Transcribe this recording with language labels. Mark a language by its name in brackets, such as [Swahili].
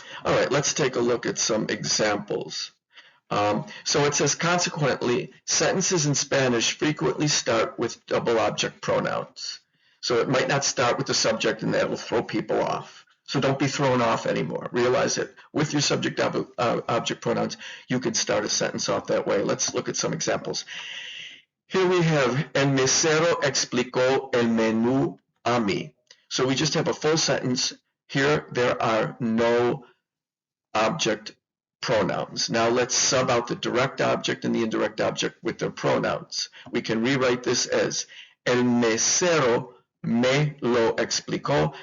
[English] All right, let's take a look at some examples. So it says, consequently, sentences in Spanish frequently start with double object pronouns. So it might not start with the subject, and that will throw people off. So don't be thrown off anymore. Realize that with your subject object pronouns, you can start a sentence off that way. Let's look at some examples. Here we have, [Spanish] el mesero explicó el menú a mí. [English] So we just have a full sentence. Here, there are no object pronouns. Now let's sub out the direct object and the indirect object with their pronouns. We can rewrite this as, [Spanish] el mesero me lo explicó.